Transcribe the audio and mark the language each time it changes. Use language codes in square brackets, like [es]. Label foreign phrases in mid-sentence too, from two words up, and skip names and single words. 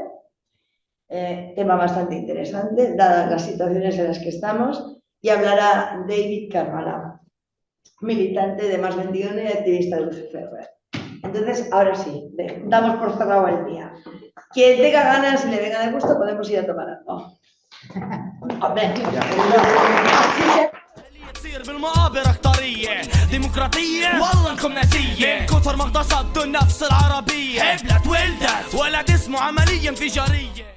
[es] Tema bastante interesante, dadas las situaciones en las que estamos. Y hablará David Carvalho, militante de Más 21 y activista del UCCR. Entonces, ahora sí, damos por cerrado el día. Quien tenga ganas y le venga de gusto, podemos ir a tomar algo. Hombre, [ar] تصير بالمقابر اختارية ديمقراطية والله انكم ناسية من كثر ما اغتصبتوا النفس العربية هبلت ولدت ولد اسمه عملية انفجارية